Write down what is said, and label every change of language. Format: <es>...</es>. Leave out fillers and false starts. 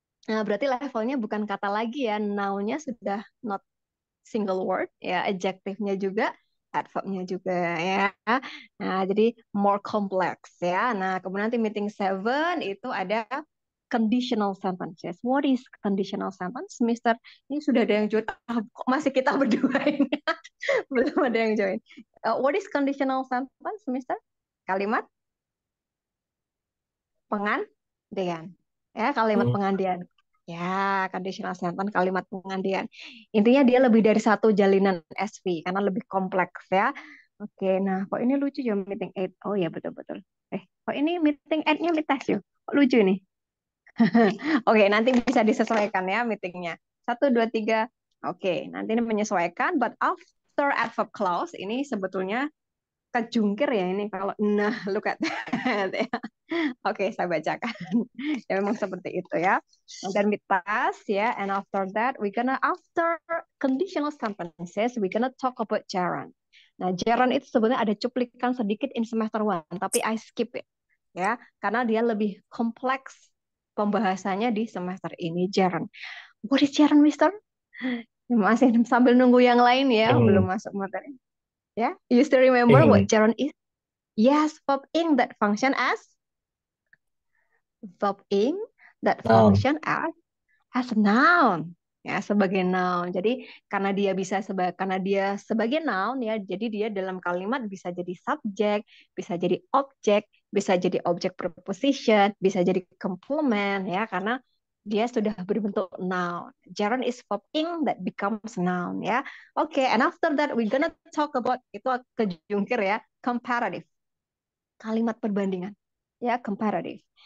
<id>Nah, berarti levelnya bukan kata lagi ya, noun-nya sudah</id> <en>not single word,</en> <id>ya, adjective-nya juga, adverb-nya juga ya. Nah, jadi</id> <en>more complex</en> <id>ya. Nah, kemudian nanti meeting seven itu ada conditional sentences.</id> <en>What is conditional sentence, Mister?</en> <id>Ini sudah ada yang join. Ah, kok masih kita berdua ini? Belum ada yang join.</id> <en>What is conditional sentence, Mister?</en> <id>Kalimat pengandian. Ya, kalimat Hmm. pengandian. Ya, conditional sentence, kalimat pengandian. Intinya dia lebih dari satu jalinan SV karena lebih kompleks ya. Oke, nah kok ini lucu ya meeting eight. Oh ya betul-betul. Kok ini meeting eight-nya tes yuk. Kok lucu nih? Oke, nanti bisa disesuaikan ya meetingnya. Satu, dua, tiga. Oke, nanti ini menyesuaikan.</id> <en>But after adverb clause</en> <id>ini sebetulnya kejungkir ya ini kalau nah</id> <en>look at that</en> <id>ya. Oke, saya bacakan. Ya memang seperti itu ya. Dan mitas ya,</id> <en>and after that after conditional sentences we gonna talk about gerund.</en> <id>Nah, gerund itu sebenarnya ada cuplikan sedikit</id> <en>in semester one,</en> <id>tapi</id> <en>I skip it</en> <id>ya, karena dia lebih kompleks pembahasannya di semester ini gerund.</id> <en>What is gerund, Mister?</en> <id>Masih sambil nunggu yang lain ya, belum Hmm. masuk materi.</id> <en>Ya, you still remember what Ing. gerund is? Yes, verb ing that function as verb ing that Noun. function as a noun.</en> <id>Ya, sebagai noun. Jadi karena dia sebagai noun ya, jadi dia dalam kalimat bisa jadi subjek, bisa jadi objek, bisa jadi objek preposition, bisa jadi complement ya, karena dia sudah berbentuk noun.</id> <en>Gerund is verb ing that becomes noun ya. Oke, and after that we gonna talk about</en> <id>itu kejungkir ya,</id> <en>comparative.</en> <id>Kalimat perbandingan.</id> <en>Ya, comparative.</en>